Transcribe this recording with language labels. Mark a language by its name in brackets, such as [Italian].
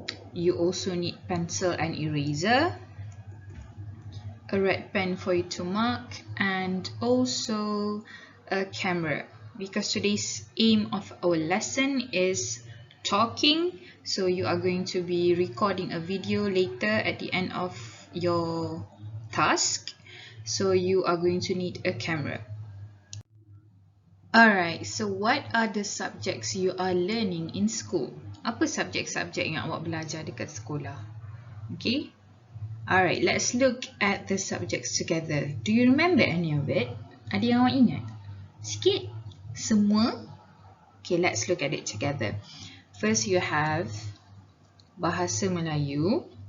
[English] You also need pencil and eraser, a red pen for you to mark, and also a camera, because today's aim of our lesson is talking, so you are going to be recording a video later at the end of your task, so you are going to need a camera. Alright, so what are the subjects you are learning in school? [Malay] Apa subjek-subjek yang awak belajar dekat sekolah? [English] Okay. Alright, let's look at the subjects together. Do you remember any of it? [Malay] Ada yang awak ingat? Sikit? Semua? [English] Okay, let's look at it together. First, you have Bahasa Melayu.